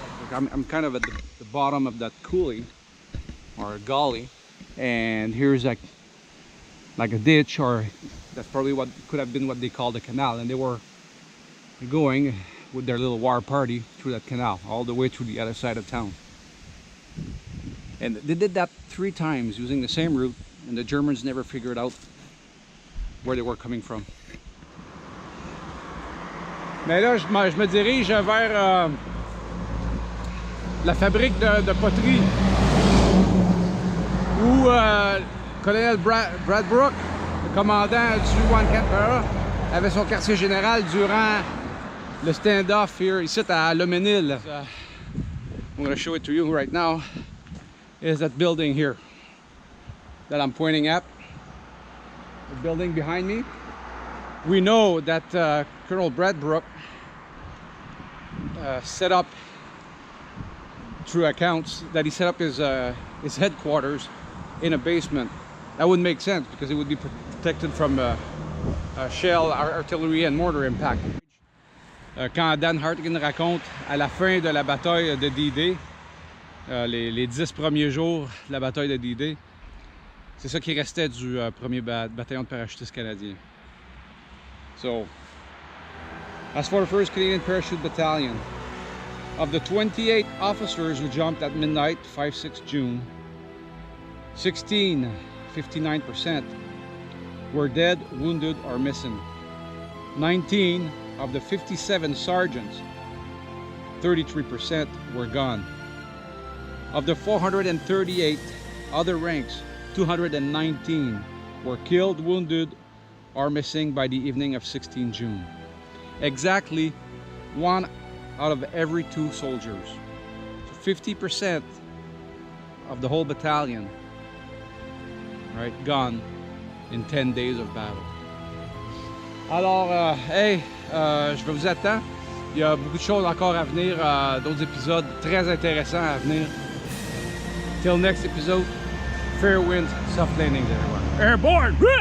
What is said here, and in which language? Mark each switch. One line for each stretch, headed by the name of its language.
English: I'm kind of at the bottom of that coulee or a gully, and here's like a ditch, or that's probably what could have been what they called a canal, and they were going with their little war party through that canal, all the way through the other side of town. And they did that 3 times using the same route, and the Germans never figured out where they were coming from.
French: Mais là, je me dirige vers la fabrique de poterie où colonel Brad Brooke, le commandant du 1 Canberra, avait son quartier général durant le stand-off here, ici à Mesnil.
English: I'm going to show it to you right now. Is that building here that I'm pointing at, the building behind me. We know that Colonel Brad Brooke set up, through accounts, that he set up his headquarters in a basement. That wouldn't make sense because it would be protected from shell, artillery and mortar impact.
French: Quand Dan Hartigan raconte à la fin de la bataille de D-Day, les 10 premiers jours de la bataille de D-Day, c'est ça qui restait du premier bataillon de parachutistes canadiens.
English: So, as for the 1st Canadian Parachute Battalion, of the 28 officers who jumped at midnight, 5-6 June, 16, 59%, were dead, wounded, or missing. 19 of the 57 sergeants, 33%, were gone. Of the 438 other ranks, 219 were killed, wounded, or missing by the evening of 16 June. Exactly 1 out of every 2 soldiers. So 50% of the whole battalion, right, gone in 10 days of battle.
French: Alors, je vous attends. Il y a beaucoup de choses encore à venir, d'autres épisodes très intéressants à venir.
English: Till next episode, fair winds, soft landings everyone. Airborne!